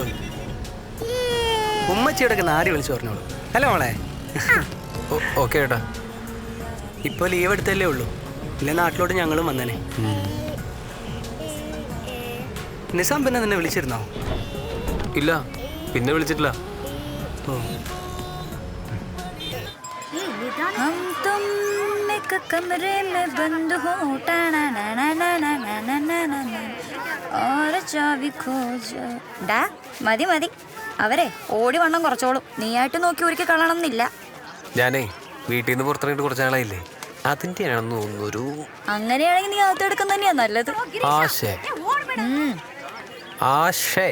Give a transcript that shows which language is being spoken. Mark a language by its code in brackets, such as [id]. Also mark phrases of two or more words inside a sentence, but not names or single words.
[ml] ഉമ്മച്ചിയോടൊക്കെ നാരി വിളിച്ചു പറഞ്ഞോളൂ. അല്ല മോളെ? ഓക്കെ ചേട്ടാ. ഇപ്പോൾ ലീവ് എടുത്തല്ലേ ഉള്ളൂ, ഇല്ല നാട്ടിലോട്ട് ഞങ്ങളും വന്നേനെ. നിസാം പിന്നെ നിന്നെ വിളിച്ചിരുന്നോ? ഇല്ല, പിന്നെ വിളിച്ചിട്ടില്ല. ഓ, [hi] हम तुम एक कमरे में बंद हो टाना ना ना ना ना ना ना ना ना ना और चाबी खोज. [ml] ഡാ, മതി മതി. അവരെ ഓടി വണ്ണം കുറച്ചോളും. നീയായിട്ട് നോക്കി ഒരിക്കൽ കളയണം എന്നില്ല. ഞാനേ വീട്ടിൽ നിന്ന് പുറത്തിറങ്ങിയിട്ട് കുറച്ച് നാളായില്ലേ, അതിൻ്റെ ആണെന്ന് തോന്നുന്നൊരു. അങ്ങനെയാണെങ്കിൽ നീ അകത്തെടുക്കുന്ന തന്നെയാ നല്ലത്. ആശേ ആശേ.